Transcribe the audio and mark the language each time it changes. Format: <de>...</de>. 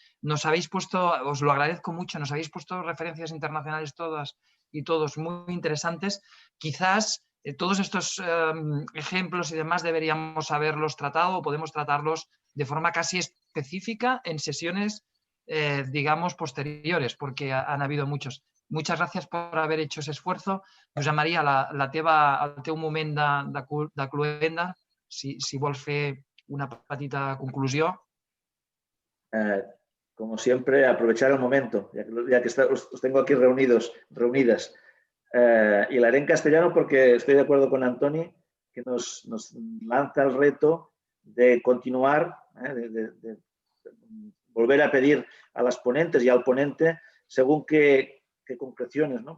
<es>Nos habéis puesto, os lo agradezco mucho, nos habéis puesto referencias internacionales todas y todos muy interesantes. Quizás todos estos ejemplos y demás deberíamos haberlos tratado o podemos tratarlos de forma casi específica en sesiones, digamos, posteriores, porque han habido muchos.</es> <ca>Muchas gràcies per haver</ca> <es>hecho ese esfuerzo.</es> <ca>Josep Maria, el teu moment de cloenda, si vols fer una petita conclusió.</ca> <es>Como siempre, aprovechar el momento, ya que os tengo aquí reunidas. Y la haré en castellano porque estoy de acuerdo con Antoni, que nos lanza el reto de continuar, de volver a pedir a las ponentes y al ponente según qué concreciones, ¿no?</es>